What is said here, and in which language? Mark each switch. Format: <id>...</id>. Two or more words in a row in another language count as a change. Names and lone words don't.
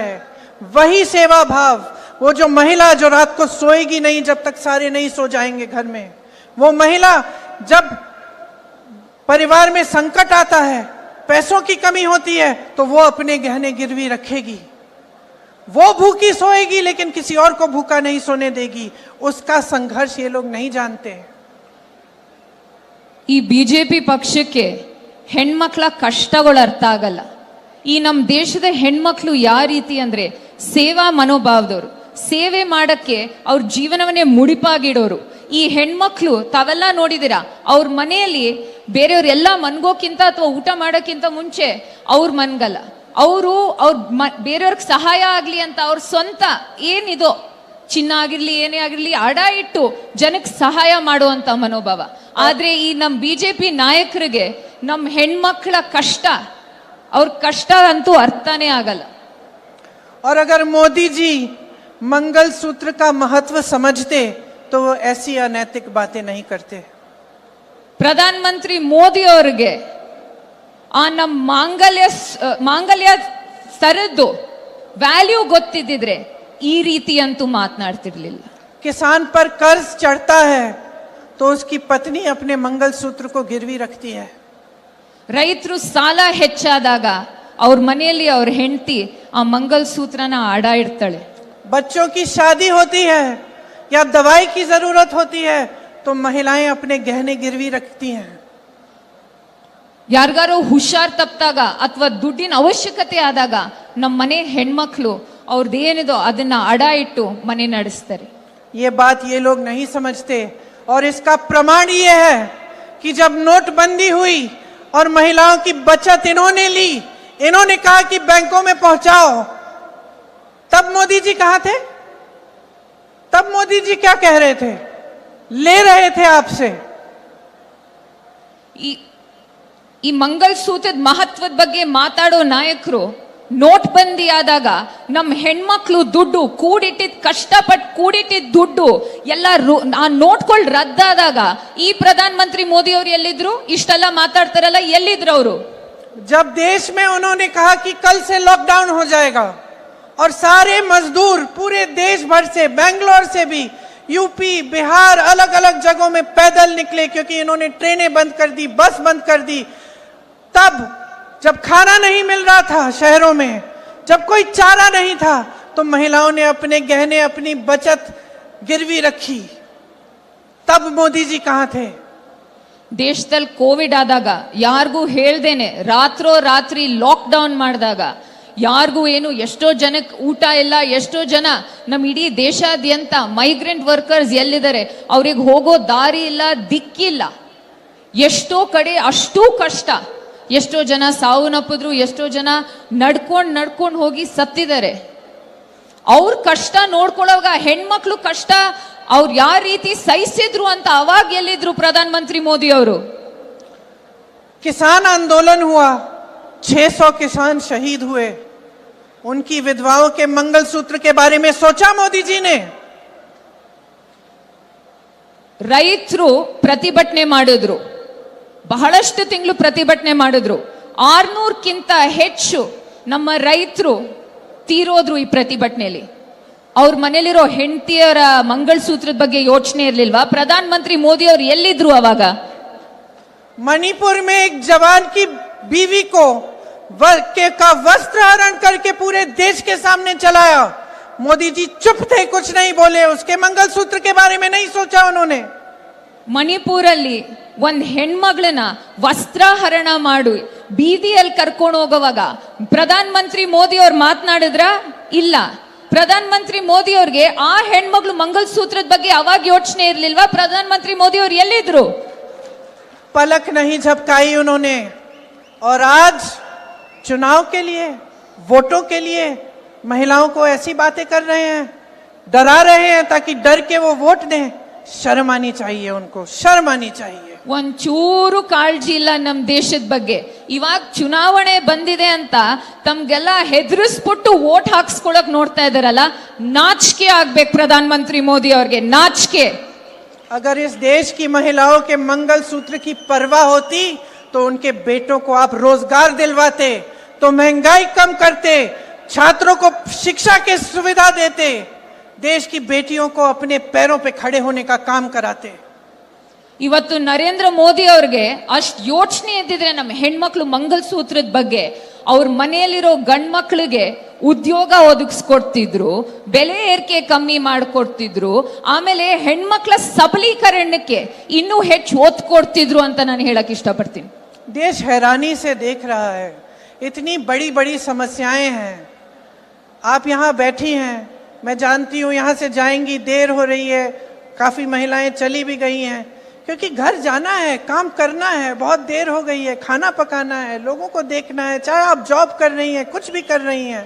<hi>वही सेवा भाव, वो जो महिला जो रात को सोएगी नहीं जब तक सारे नहीं सो जाएंगे घर में, वो महिला जब परिवार में संकट आता है, पैसों की कमी होती है, तो वो अपने गहने गिरवी रखेगी. वो भूखी सोएगी लेकिन किसी और को भूखा नहीं सोने देगी. उसका संघर्ष ये लोग नहीं जानते.</hi> <kn>ಈ ಬಿಜೆಪಿ ಪಕ್ಷಕ್ಕೆ ಹೆಣ್ಮಕ್ಳ ಕಷ್ಟಗಳು ಅರ್ಥ ಆಗಲ್ಲ. ಈ ನಮ್ಮ ದೇಶದ ಹೆಣ್ಮಕ್ಳು ಯಾವ ರೀತಿ ಅಂದ್ರೆ ಸೇವಾ ಮನೋಭಾವದವರು, ಸೇವೆ ಮಾಡಕ್ಕೆ ಅವ್ರ ಜೀವನವನ್ನೇ ಮುಡಿಪಾಗಿಡೋರು. ಈ ಹೆಣ್ಮಕ್ಳು ತಾವೆಲ್ಲ ನೋಡಿದಿರಾ, ಅವ್ರ ಮನೆಯಲ್ಲಿ ಬೇರೆಯವ್ರೆಲ್ಲ ಮನ್ಗೋಕ್ಕಿಂತ ಅಥವಾ ಊಟ ಮಾಡೋಕ್ಕಿಂತ ಮುಂಚೆ ಅವ್ರ ಮನ್ಗಲ್ಲ. ಅವರು ಬೇರೆಯವ್ರಿಗೆ ಸಹಾಯ ಆಗ್ಲಿ ಅಂತ ಅವ್ರ ಸ್ವಂತ ಏನಿದೋ ಚಿನ್ನ ಆಗಿರ್ಲಿ ಏನೇ ಆಗಿರ್ಲಿ ಅಡ ಇಟ್ಟು ಜನಕ್ಕೆ ಸಹಾಯ ಮಾಡುವಂತ ಮನೋಭಾವ. ಆದ್ರೆ ಈ ನಮ್ಮ ಬಿಜೆಪಿ ನಾಯಕರಿಗೆ ನಮ್ಮ ಹೆಣ್ಮಕ್ಳ ಕಷ್ಟ, ಅವ್ರ ಕಷ್ಟ ಅಂತೂ ಅರ್ಥನೇ ಆಗಲ್ಲ.</kn> <hi>और अगर मोदी जी मंगल सूत्र का महत्व समझते तो वो ऐसी अनैतिक बातें नहीं करते.</hi> <kn>ಪ್ರಧಾನ ಮಂತ್ರಿ ಮೋದಿ ಅವರಿಗೆ ಆ ನಮ್ಮ ಮಾಂಗಲ್ಯ ಸರದ್ದು ವ್ಯಾಲ್ಯೂ ಗೊತ್ತಿದ್ದಿದ್ರೆ ಈ ರೀತಿ ಅಂತೂ ಮಾತನಾಡ್ತಿರ್ಲಿಲ್ಲ.</kn> <hi>किसान पर कर्ज चढ़ता है तो उसकी पत्नी अपने मंगल सूत्र को गिरवी रखती है.</hi> <kn>ರೈತರು ಸಾಲ ಹೆಚ್ಚಾದಾಗ ಅವ್ರ ಮನೆಯಲ್ಲಿ ಅವ್ರ ಹೆಂಡತಿ ಆ ಮಂಗಲ್ ಸೂತ್ರನ ಅಡ ಇಡ್ತಾಳೆ.</kn> <hi>बच्चों की शादी होती है या दवाई की जरूरत होती है तो महिलाएं अपने गहने गिरवी रखती हैं.</hi> <kn>ಯಾರಿಗಾರೋ ಹುಷಾರ್ ತಪ್ಪಿದಾಗ ಅಥವಾ ದುಡ್ಡಿನ ಅವಶ್ಯಕತೆ ಆದಾಗ ನಮ್ಮ ಮನೆ ಹೆಣ್ಮಕ್ಳು ಅವ್ರದ್ದೇನಿದೋ ಅದನ್ನ ಅಡ ಇಟ್ಟು ಮನೆ ನಡೆಸ್ತಾರೆ.</kn> <hi>ये बात ये लोग नहीं समझते. और इसका प्रमाण ये है कि जब नोटबंदी हुई और महिलाओं की बचत इन्होंने ली, इन्होंने कहा कि बैंकों में पहुंचाओ, तब मोदी जी कहां थे? तब मोदी जी क्या कह रहे थे? ले रहे थे आपसे.</hi> <kn>ಈ ಮಂಗಲ್ ಸೂತ್ರದ ಮಹತ್ವದ ಬಗ್ಗೆ ಮಾತಾಡೋ ನಾಯಕರು ನೋಟ್ ಬಂದಿ ಆದಾಗ ನಮ್ಮ ಹೆಣ್ಮಕ್ಳು ದುಡ್ಡು ಕಷ್ಟಪಟ್ಟು ಕೂಡಿಟ್ಟಿದ್ದ ದುಡ್ಡು ಎಲ್ಲ ಆ ನೋಟ್ಗಳು ರದ್ದಾದಾಗ ಈ ಪ್ರಧಾನ ಮಂತ್ರಿ ಮೋದಿ ಅವರು ಎಲ್ಲಿದ್ರು? ಇಷ್ಟೆಲ್ಲ ಮಾತಾಡ್ತಾರಲ್ಲ, ಎಲ್ಲಿದ್ರು ಅವರು?</kn> <hi>जब देश में उन्होंने कहा कि कल से लॉकडाउन हो जाएगा और सारे मजदूर पूरे देश भर से, बेंगलोर से भी, यूपी, बिहार, अलग अलग जगहों में पैदल निकले क्योंकि इन्होंने ट्रेनें बंद कर दी, बस बंद कर दी. तब जब खाना नहीं मिल रहा था शहरों में, जब कोई चारा नहीं था, तो महिलाओं ने अपने गहने, अपनी बचत गिरवी रखी. तब मोदी जी कहां थे?</hi> <kn>ದೇಶದಲ್ಲಿ ಕೋವಿಡ್ ಆದಾಗ ಯಾರಿಗೂ ಹೇಳ್ದೇನೆ ರಾತ್ರಿ ಲಾಕ್ಡೌನ್ ಮಾಡಿದಾಗ ಯಾರಿಗೂ ಏನು, ಎಷ್ಟೋ ಜನಕ್ಕೆ ಊಟ ಇಲ್ಲ, ಎಷ್ಟೋ ಜನ ನಮ್ಮ ಇಡೀ ದೇಶಾದ್ಯಂತ</kn> <en>migrant workers</en> <kn>ಎಲ್ಲಿದ್ದಾರೆ ಅವ್ರಿಗೆ ಹೋಗೋ ದಾರಿ ಇಲ್ಲ, ದಿಕ್ಕಿಲ್ಲ. ಎಷ್ಟೋ ಕಡೆ ಅಷ್ಟೂ ಕಷ್ಟ, ಎಷ್ಟೋ ಜನ ಸಾವನ್ನಪ್ಪಿದ್ರು, ಎಷ್ಟೋ ಜನ ನಡ್ಕೊಂಡು ಹೋಗಿ ಸತ್ತಿದ್ದಾರೆ. ಅವ್ರ ಕಷ್ಟ ನೋಡ್ಕೊಳ್ಳೋವಾಗ ಹೆಣ್ಮಕ್ಳು ಕಷ್ಟ ಅವ್ರು ಯಾವ ರೀತಿ ಸಹಿಸಿದ್ರು ಅಂತ ಅವಾಗ ಎಲ್ಲಿದ್ರು ಪ್ರಧಾನ ಮಂತ್ರಿ ಮೋದಿ ಅವರು?</kn> <hi>किसान आंदोलन हुआ, 600 किसान शहीद हुए. उनकी विधवाओं के मंगलसूत्र के बारे में सोचा मोदी जी ने?</hi> <kn>ರೈತರು ಪ್ರತಿಭಟನೆ ಮಾಡಿದ್ರು, ಬಹಳಷ್ಟು ತಿಂಗಳು ಪ್ರತಿಭಟನೆ ಮಾಡಿದ್ರು. 600ಕ್ಕಿಂತ ಹೆಚ್ಚು ನಮ್ಮ ರೈತರು ತೀರೋದ್ರು ಈ ಪ್ರತಿಭಟನೆಯಲ್ಲಿ. ಅವ್ರ ಮನೇಲಿರೋ ಹೆಂಡತಿಯರ ಮಂಗಲಸೂತ್ರದ ಬಗ್ಗೆ ಯೋಚನೆ ಇರಲಿಲ್ವಾ? ಪ್ರಧಾನ ಮಂತ್ರಿ ಮೋದಿ ಅವರು ಎಲ್ಲಿದ್ರು ಅವಾಗ?</kn> <hi>मणिपुर में एक जवान की बीवी को का वस्त्र हरण करके पूरे देश के सामने चलाया. मोदी जी चुप थे, कुछ नहीं बोले, उसके मंगलसूत्र के बारे में नहीं सोचा उन्होंने।</hi> <kn>ಮಣಿಪುರಲ್ಲಿ ಒಂದ್ ಹೆಣ್ಮಗಳನ್ನ ವಸ್ತ್ರಾಹರಣ ಮಾಡಿ ಬೀದಿಯಲ್ಲಿ ಕರ್ಕೊಂಡು ಹೋಗುವಾಗ ಪ್ರಧಾನ ಮಂತ್ರಿ ಮೋದಿ ಅವ್ರು ಮಾತನಾಡಿದ್ರ? ಇಲ್ಲ. ಪ್ರಧಾನ ಮಂತ್ರಿ ಮೋದಿ ಅವ್ರಿಗೆ ಆ ಹೆಣ್ಮಗಳು ಮಂಗಲಸೂತ್ರದ ಬಗ್ಗೆ ಅವಾಗ ಯೋಚನೆ ಇರ್ಲಿಲ್ವಾ? ಪ್ರಧಾನ ಮಂತ್ರಿ ಮೋದಿ ಅವ್ರು ಎಲ್ಲಿದ್ರು?</kn> <hi>पलक नहीं झपकाई उन्होंने। और आज चुनाव के लिए, वोटों के लिए महिलाओं को ऐसी बातें कर रहे हैं, डरा रहे हैं ताकि डर के वो वोट दें। शर्म आनी चाहिए उनको, शर्म आनी चाहिए।</hi> <kn>ಒಂಚೂರು ಕಾಳಜಿ ಇಲ್ಲ ನಮ್ ದೇಶದ ಬಗ್ಗೆ. ಇವಾಗ ಚುನಾವಣೆ ಬಂದಿದೆ ಅಂತ ತಮ್ಗೆಲ್ಲ ಹೆದರಿಸ್ಬಿಟ್ಟು ವೋಟ್ ಹಾಕ್ಸ್ಕೊಳಕ್ ನೋಡ್ತಾ ಇದಾರಲ್ಲ, ನಾಚಿಕೆ ಆಗ್ಬೇಕು ಪ್ರಧಾನ ಮಂತ್ರಿ ಮೋದಿ ಅವ್ರಿಗೆ, ನಾಚಿಕೆ।</kn> <hi>अगर इस देश की महिलाओं के मंगलसूत्र की परवाह होती तो उनके बेटों को आप रोजगार दिलवाते, तो महंगाई कम करते, छात्रों को शिक्षा की सुविधा देते, देश की बेटियों को अपने पैरों पे खड़े होने का काम कराते।</hi> <kn>ಇವತ್ತು ನರೇಂದ್ರ ಮೋದಿ ಅವ್ರಿಗೆ ಅಷ್ಟ್ ಯೋಚನೆ ಇದ್ದಿದ್ರೆ ನಮ್ಮ ಹೆಣ್ಮಕ್ಳು ಮಂಗಲಸೂತ್ರದ ಬಗ್ಗೆ, ಅವ್ರ ಮನೆಯಲ್ಲಿರೋ ಗಂಡ್ ಮಕ್ಳಿಗೆ ಉದ್ಯೋಗ ಒದಗಿಸ್ಕೊಡ್ತಿದ್ರು, ಬೆಲೆ ಏರಿಕೆ ಕಮ್ಮಿ ಮಾಡ್ಕೊಡ್ತಿದ್ರು, ಆಮೇಲೆ ಹೆಣ್ಮಕ್ಳ ಸಬಲೀಕರಣಕ್ಕೆ ಇನ್ನೂ ಹೆಚ್ಚು ಒತ್ತು ಕೊಡ್ತಿದ್ರು ಅಂತ ನಾನು ಹೇಳಕ್ ಇಷ್ಟಪಡ್ತೀನಿ।</kn> <hi>देश हैरानी से देख रहा है, इतनी बड़ी बड़ी समस्याएं हैं। आप यहाँ बैठी हैं, मैं जानती हूँ यहाँ से जाएंगी, देर हो रही है, काफी महिलाएं चली भी गई हैं क्योंकि घर जाना है, काम करना है, बहुत देर हो गई है, खाना पकाना है, लोगों को देखना है, चाहे आप जॉब कर रही हैं, कुछ भी कर रही हैं।</hi>